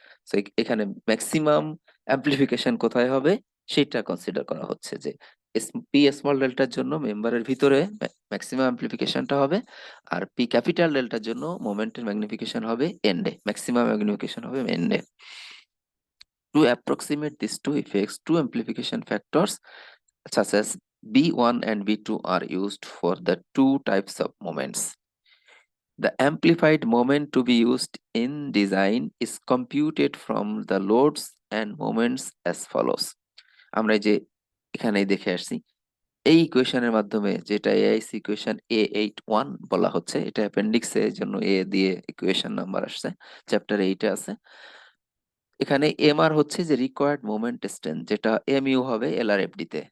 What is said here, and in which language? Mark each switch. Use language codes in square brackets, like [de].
[bn] তো এখানে maximum amplification কোথায় হবে সেটা কনসিডার করা হচ্ছে, যে পি স্মল ডেল্টার জন্য মেম্বারের ভিতরে ম্যাক্সিমাম অ্যাম্প্লিফিকেশনটা হবে, আর পি ক্যাপিটাল ডেল্টার জন্য মোমেন্টের ম্যাগনিফিকেশন হবে এন্ডে, ম্যাক্সিমাম ম্যাগনিফিকেশন হবে এন্ডে। [en] To approximate these two effects, two amplification factors such as B1 and B2 are used for the two types of moments. The amplified moment to be used in design is computed from the loads and moments as follows. [bn] আমরা এই যে এখানেই দেখে আসছি, এই ইকুয়েশনের মাধ্যমে, যেটা এআইসি ইকুয়েশন A81 বলা হচ্ছে, এটা অ্যাপেন্ডিক্সে জন্য এ দিয়ে ইকুয়েশন নাম্বার আসছে, চ্যাপ্টার 8-এ আছে। এখানে এমআর হচ্ছে যে রিকোয়ার্ড মোমেন্ট স্ট্রেন্থ, যেটা এমইউ হবে এলআরএফডি তে।